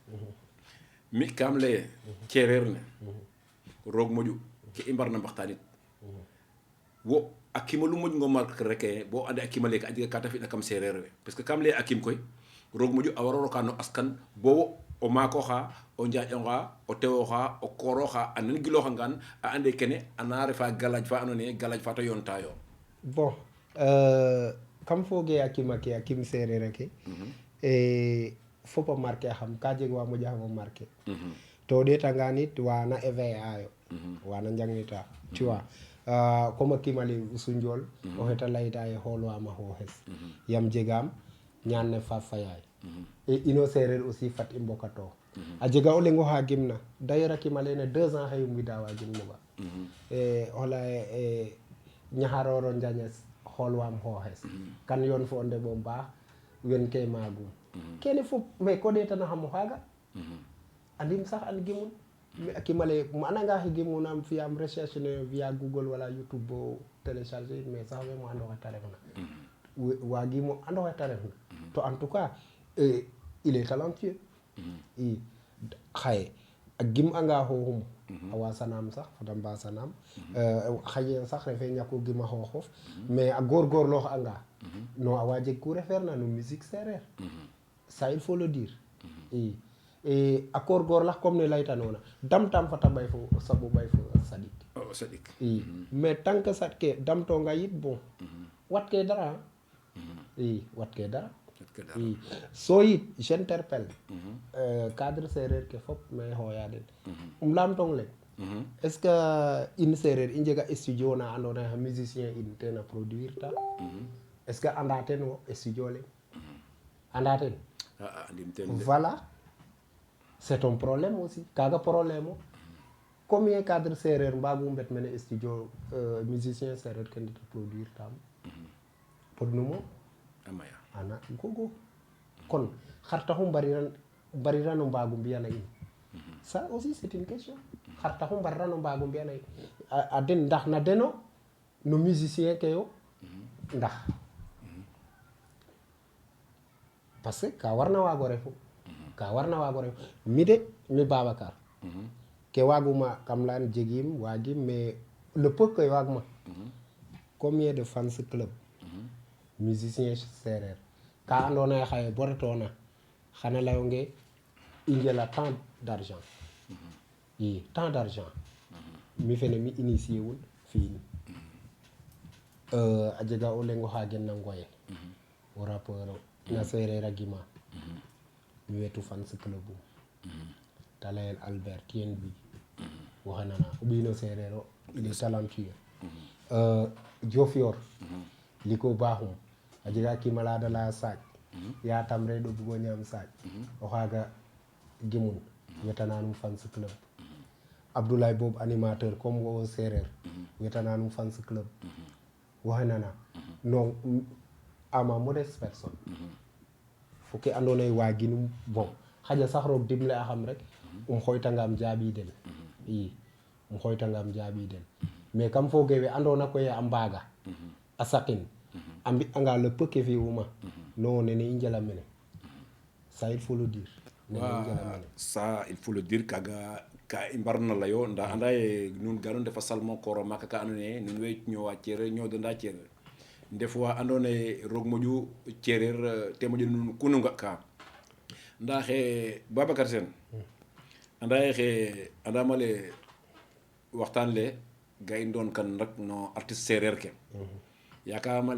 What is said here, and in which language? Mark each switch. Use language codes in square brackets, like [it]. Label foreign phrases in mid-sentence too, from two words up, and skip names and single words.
[srr] mi kam leye cereer ne roog moƴu ke i mbarna mbaxtanit wo a kima lu moƴ ngo mark reke bo ande a kima leke a jega ka te fina kam sereer we [fr] parce que [srr] kam leye a kim koy roog moƴu a waro roka no askan bo wo o maakoxa o njaƴonga o tewoxa o kooroxa a nan giloxangan a ande kene ana refa galaj fa ando naye galaj fa te yoonta yo bon kam fooge a kima ke a kim sereer ake fopa marqué xam ka jeg wa moƴa xama marqué to ɗetangan it wana éveillé ayo wana njangnita [fr] tu vois comme [srr] a kimale Sunjol o xeta leyta ye xoolwama xooxes yam jegam ñaan ne fa fayaay et ino sereer aussi fat i mbokatoox a jega o leŋ oxa gimna d'ailleurs a kima lene 2 ans xayu mbida wa gim moɓa o leye ñaxaroro njañes xoolwam xooxes kan yoon fo o ndeɓo mbaax wen ke maagum kene fop mais ko ɗetana xamo xaaga andim sax an gimun a kimale um ananga xe gimunam fiyam recherche ne via Google wala YouTube bo télécharger mais sax we mo ando xe te refna wagimo ando xe te refna to en [fr] tout cas il est talentueux [srr] i xaye a gim anga xooxum a wasanam sax fada mbasanam xaye sax refe ñako gima xooxof mais a góorgóorloox anga non a wa jeg ku refeerna no musique sereer [fr] ça il faut le dire [srr] i a góorgóorlax comme ne leytanoona damtam fata ɓay fo saɓo ɓay fo saɗik i [fr] mais tant que [srr] saɗke damtonga yit bon wat ke dara i wat ke dara i so yit [fr] j'interpelle cadre [srr] sereer ke fop mais xooya den lamtong le [fr] est ce que [srr] in sereer i njega studio na ando naye xa musicien in ten a produire ta [fr] est ce que [srr] anda ten wo studio le anda ten [fr] voilà c'est un problème aussi [srr] kaga problème o combien cadre sereer mbagu mbet mene studio musicien sereer ke ndeta produire tam podnumo ana gogo kon xar taxu mbarirano mbagu mbiyana in [fr] ça aussi c'est une question [srr] xar taxu mbarirano mbagu mbiyana in a den ndax na deno no musicien ke yo ndax [fr] parce que [srr] ka warna waago refu mi de mi Babacar ke waaguma kam leyan jegim waagim [fr] mais le peu que [srr] waagma [fr] combien de fans club musicien [srr] sereer ka ando naye xaye bo retona xana leyonge i njela [fr] tant d'argent [srr] i [fr] tant d'argent [srr] mi fene mi initier wul fi'in a jega o leŋ oxa gen na Ngoyel o rappeur na sereer a gima mi wetu fans club ta layel Albert TNB waxe nana o ɓiino sereer o [fr] il est talentueux [srr] Diofior liko baaxum a jega kimala da leya saaj ya tam reɗo bugo ñaam saaj o xaaga gimun wetananum fans club Abdoulaye Bob animateur comme wo séréer wetananum fans club waxe nana [fr] non à ma modeste personne [srr] fo ke andoona yee waaginum bon xaƴa sax roog dimle a xam rek xooytangaam jaaɓiiden i xooytangaam jaaɓiiden mais kam fooge we andoona koy a mbaaga a saqin a mbi'anga [fr] le peu [srr] ke fi'uma non nene i njala mene [fr] ça il faut le dire [srr] nene i njala mene [fr] ça il faut le dire [srr] kaga ka i mbarna layo nda anda ye nun gano ndefa salmo koro maka ka andoona yee nun way ñoowa cereer ñoodanda cereer ndef wa andoona yee roog moƴu cereer te moƴo nun kunu nga ka nda xe Babacar Sène anda ye xe andama le waxtaan le ga i ndoon kan rek no artiste séeréer ke yaakaarama